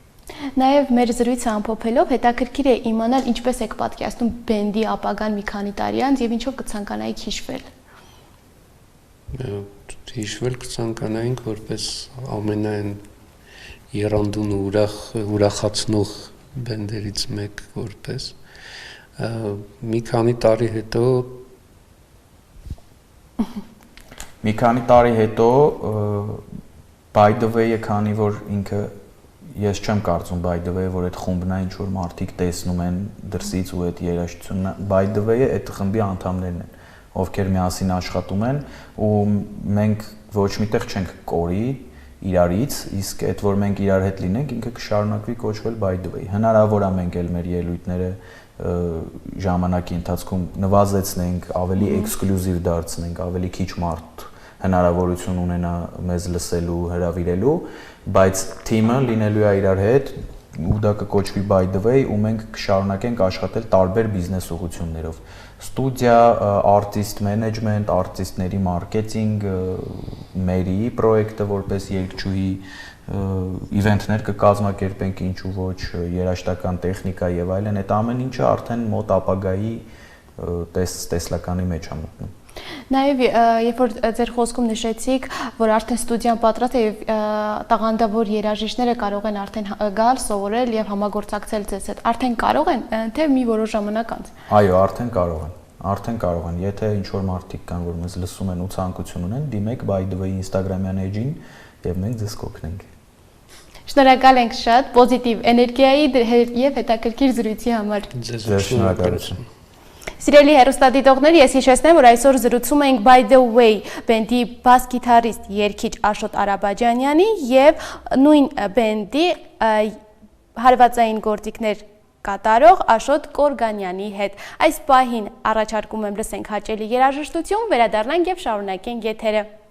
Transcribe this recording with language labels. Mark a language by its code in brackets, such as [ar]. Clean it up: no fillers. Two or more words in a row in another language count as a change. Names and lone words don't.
[hy] Նաև մեր զրույցը ամփոփելով հետաքրքիր է իմանալ ինչպես եք պատկերացնում բենդի ապագան մի քանի տարի անց եւ ինչով կցանկանայիք հիշվել։ Հիշվել կցանկանայինք որպես ամենայն երանդուն ու ուրախացնող բենդերից մեկ որպես մի քանի տարի հետո by the way-ը քանի որ ինքը ես չեմ կարծում by the way-ը որ այդ խումբն է ինչ որ մարդիկ տեսնում են դրսից ու այդ երաժշտությունը by the way-ը այդ խմբի անդամներն են ովքեր միասին աշխատում են ու մենք ոչ միտեղ չենք կորի իրարից իսկ այդ որ մենք իրար հետ լինենք ինքը կշարունակվի կոչվել by the way հնարավոր է մենք էլ մեր ելույթները ժամանակի ընթացքում նվազեցնենք, ավելի էքսկլյուզիվ դարձնենք, ավելի քիչ մարդ հնարավորություն ունենա մեզ լսելու, հրավիրելու, բայց թիմը լինելու է իրար հետ ու դա կկոչվի by the way ու մենք կշարունակենք աշխատել տարբեր բիզնես ուղղություններով։ Ստուդիա, արտիստ մենեջմենտ, արտիստների մարքեթինգ, մերի պրոյեկտը որպես երգչուհի իվենթներ կկազմակերպենք ինչու ոչ երաժշտական տեխնիկա եւ այլն այդ ամեն ինչը արդեն մոտ ապագայի տեսլականի մեջ է մտնում։ Նաև երբ որ ձեր խոսքում նշեցիք, որ արդեն ստուդիան պատրաստ է եւ տաղանդավոր երաժիշտները կարող են արդեն գալ, սովորել եւ համագործակցել ձեզ հետ, արդեն կարող են, թե մի որոշ ժամանակ անց։ Այո, արդեն կարող են, եթե ինչ որ մարդիկ կան, որ մեզ լսում են ու ցանկություն ունեն, դիմեք by the way Instagram-յան էջին եւ մենք ձեզ կօգնենք։ Շնորհակալ ենք շատ պոզիտիվ էներգիայի եւ հետաքրքիր զրույցի համար։ Ձեզ շնորհակալություն։ Սիրելի հեռուստադիտողներ, ես հիշեցնեմ, որ այսօր զրուցում ենք by the way բենդի բաս գիտարիստ երգիչ Աշոտ Արաբաջանյանի եւ նույն բենդի հարվածային գործիքներ կատարող Աշոտ Կորգանյանի հետ։ Այս պահին առաջարկում եմ լսենք հաճելի երաժշտություն, վերադառնանք եւ շարունակենք եթերը։